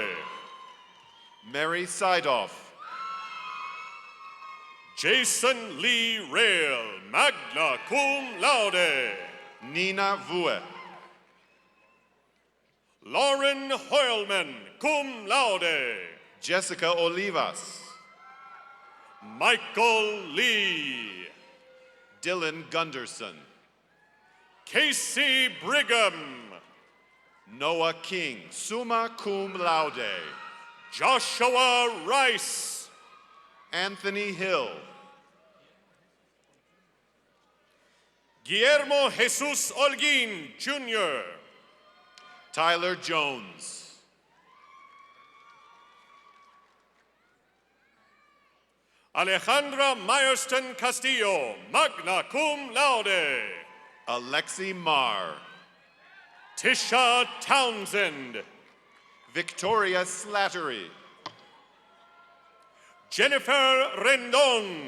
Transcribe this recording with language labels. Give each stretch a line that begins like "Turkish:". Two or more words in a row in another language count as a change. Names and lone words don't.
English: Mary Seidoff, Jason Lee Rail,
Latin: magna cum laude.
English: Nina Vue, Lauren Hoylman,
Latin: cum laude.
English: Jessica Olivas, Michael Lee. Dylan Gunderson, Casey Brigham. Noah King,
Latin: summa cum laude.
English: Joshua Rice. Anthony Hill, Guillermo Jesus Holguin, Jr. Tyler Jones, Alejandra Myerston Castillo,
Latin: magna cum laude.
English: Alexi Marr, Tisha Townsend. Victoria Slattery, Jennifer Rendon.